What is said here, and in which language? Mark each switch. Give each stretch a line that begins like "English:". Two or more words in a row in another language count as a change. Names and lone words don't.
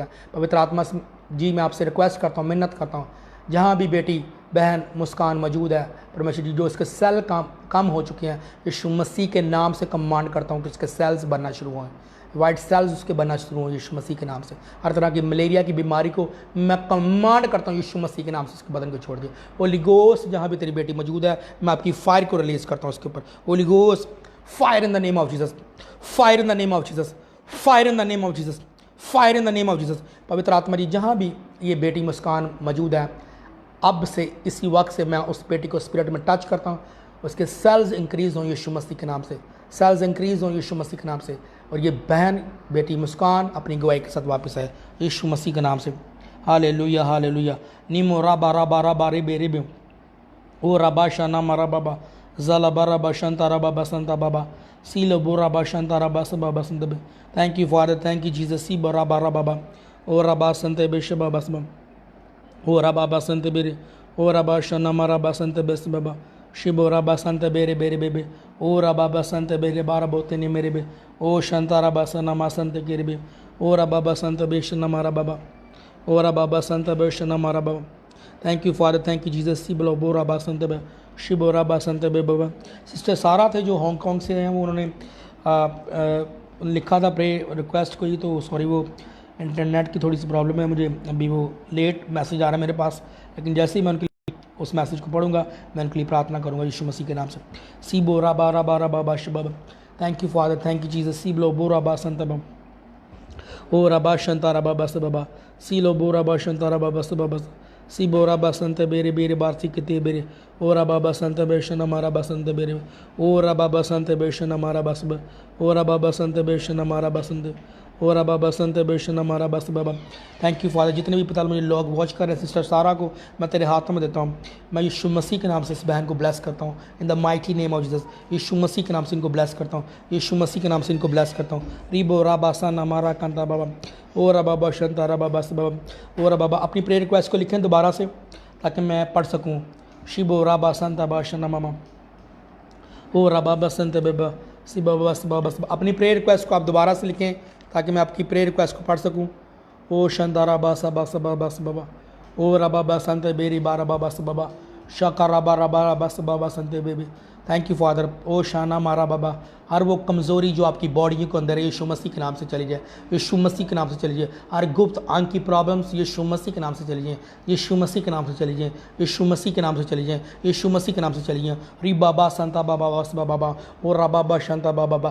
Hindi: पवित्र आत्मा जी मैं आपसे रिक्वेस्ट करता हूँ, मिन्नत करता हूँ जहाँ भी बेटी बहन मुस्कान मौजूद है परमेश्वर जी जो इसके सेल कम हो चुके हैं यीशु मसीह के नाम से कमांड करता हूँ कि इसके सेल्स बनना शुरू हों,
English: white cells
Hindi: उसके बनना शुरू हों यीशु मसीह के नाम से। हर तरह की मलेरिया की बीमारी को मैं कमांड करता हूँ यीशु मसीह के नाम से उसके बदन को छोड़ दिए।
English: Holy Ghost
Hindi: जहाँ भी तेरी बेटी मौजूद है मैं आपकी फायर को रिलीज़ करता हूँ उसके ऊपर।
English: Holy Ghost fire in the name of Jesus, fire in the name of Jesus, fire in the name of Jesus, fire in the name of Jesus.
Hindi: पवित्र आत्मा जी जहाँ भी ये बेटी मुस्कान मौजूद है अब से इसी वक्त से मैं उस बेटी को स्पिरिट में टच करता हूँ, उसके
English: cells increase
Hindi: हों यीशु मसीह के नाम से,
English: cells increase
Hindi: हों यीशु मसीह के नाम से। और ये बहन बेटी मुस्कान अपनी गवाही के साथ वापस आए यीशु मसीह के नाम से। हालेलुया हालेलुया। नीमो राबा राबा राबा रे बेरे बे ओ रबा शाना मारा बाबा ज़ला बारा बसंता रबा बसंता बाबा सीलो बोरा बसंता रबा सबा बसंत बे।
English: Thank you Father, thank you Jesus. सी बरा बारा बाबा ओ रबा संत बे शबा बसबा ओ रबा बसंत बेरे ओ रबा शना मारा बसंत बेस बाबा शिबो रबा संत बेरे बेरे बेबे ओ रबा बसंत बेरे बारा बोते ने मेरे बे ओ शंता रबा सना मा संत केरे बे ओ रबा बसंत बेश न मारा बाबा ओ रबा बसंत बेश न मारा बाबा। Thank you Father, thank you Jesus. सी बोलो बोरा बसंत बे शिबोरा बसंत बे बाबा।
Hindi: सिस्टर सारा थे जो हांगकॉन्ग से हैं वो उन्होंने लिखा था
English: pray request
Hindi: कोई तो सॉरी वो इंटरनेट की थोड़ी सी प्रॉब्लम है मुझे अभी वो लेट मैसेज आ रहा है मेरे पास लेकिन जैसे ही मैं उनके उस मैसेज को पढ़ूंगा मैं उनके लिए प्रार्थना करूंगा यीशु मसीह के नाम से। सी बोरा बारा बारा बाबा शबाबा।
English: Thank you Father, thank you Jesus. सी ब्लो बोरा बा संत बा ओ रबा शंता रबा बस बाबा सी लो बोरा बा शंता रबा बस बाबा सी बोरा बसंत बेरे बेरे बारसी किते बेरे ओ रबा बसंत बेशन हमारा बसंत बेरे ओ रबा बसंत बेशन हमारा बस ओ रबा बसंत बेशन हमारा बसंत ओ रबा बसंत बेशन हमारा बस बाबा। Thank you Father.
Hindi: जितने भी पिता मुझे लोग वॉच कर रहे हैं सिस्टर सारा को मैं तेरे हाथों में देता हूँ। मैं यीशु मसीह के नाम से इस बहन को ब्लेस करता हूँ
English: in the mighty name of Jesus.
Hindi: यीशु मसीह के नाम से इनको ब्लेस करता हूँ, यीशु मसीह के नाम से इनको ब्लेस करता हूँ। रिबो रबा सन हमारा कंता बाबा ओ रबा बसंत रबा बस बाबा ओ रबा। अपनी
English: prayer request
Hindi: को लिखें दोबारा से ताकि मैं पढ़ सकूँ। शिबो रबा संत बाशन मामा ओ रबा बसंत बेबा सी बाबा बस बाबा। अपनी
English: prayer request
Hindi: को आप दोबारा से लिखें ताकि मैं आपकी
English: prayer request
Hindi: को पढ़ सकूं। ओ शंदारा बासा बासा बस बाबा ओ रबा बसंत बेरी बारा बाबा स बाबा शका रबा रबा बस बाबा संत बेबी।
English: Thank you Father. ओ शाना मारा बाबा
Hindi: हर वो कमज़ोरी जो आपकी बॉडी के अंदर है यीशु मसीह के नाम से चली जाए, यीशु मसीह के नाम से चली जाए। हर गुप्त आंख की प्रॉब्लम्स यीशु मसीह के नाम से चली जाए, यीशु मसीह के नाम से चली जाए, यीशु मसीह के नाम से चली जाए, यीशु मसीह के नाम से चली जाए। री बाबा संता बाबा बस बाबा ओ रबा बा शंता बाबा।